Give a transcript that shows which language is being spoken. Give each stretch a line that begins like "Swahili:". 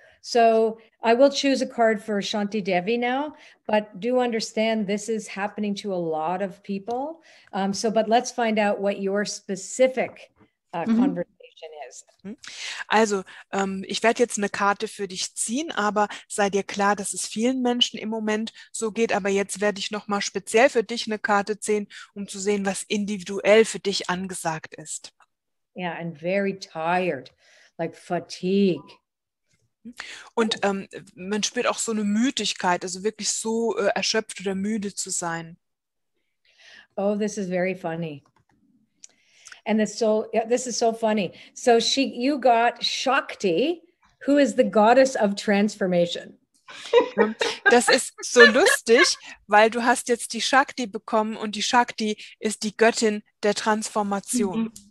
English: So I will choose a card for Shanti Devi now, but do understand this is happening to a lot of people. But let's find out what your specific conversation is.
German: Also, ich werde jetzt eine Karte für dich ziehen, aber sei dir klar, dass es vielen Menschen im Moment so geht. Aber jetzt werde ich nochmal speziell für dich eine Karte ziehen, um zu sehen, was individuell für dich angesagt ist.
English: Yeah, and very tired, like fatigue.
German: Und man spürt auch so eine Müdigkeit, also wirklich so erschöpft oder müde zu sein.
English: Oh, this is very funny. And this is so funny. So you got Shakti, who is the goddess of transformation.
German: Das ist so lustig, weil du hast jetzt die Shakti bekommen und die Shakti ist die Göttin der Transformation.